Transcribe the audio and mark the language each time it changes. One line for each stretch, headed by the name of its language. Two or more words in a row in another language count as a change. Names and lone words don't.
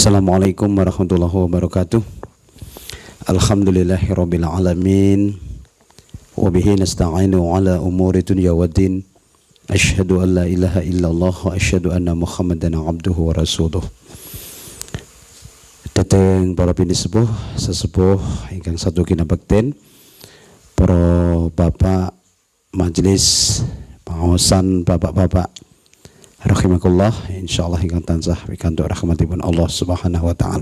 Arabic: السلام عليكم ورحمة الله وبركاته. الحمد لله رب العالمين. وبه نستعين على أمور الدنيا والدين. أشهد أن لا إله إلا الله وأشهد أن محمدا عبده ورسوله.
Javanese: Dateng para bini sesepuh ingkang satu kinabekten, para bapak majelis pengawasan, bapak-bapak rahimakumullah, insyaallah ingkang tansah pikantuk rahmatipun Allah
Arabic: سبحانه وتعالى.